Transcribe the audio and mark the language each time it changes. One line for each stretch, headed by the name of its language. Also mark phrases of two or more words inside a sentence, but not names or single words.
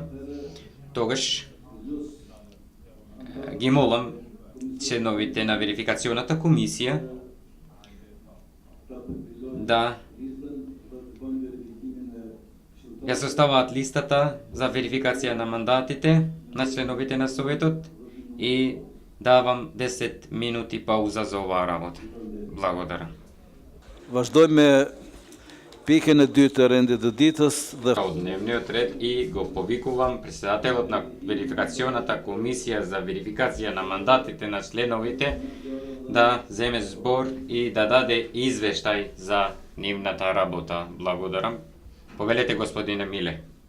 Macedonian: Тогаш ги молам членовите на верификационата комисија да ја составаат листата за верификација на мандатите на членовите на Советот и давам 10 минути пауза за оваа работа. Благодарам.
Albanian: Vazhdojmë pikën e dytë të rendit të ditës dhe
Macedonian: Од дневниот ред и го повикувам председателот на верификационата комисија за верификација на мандатите на членовите да земе збор и да даде извештај за нивната работа. Благодарам. Повелете, господине Миле.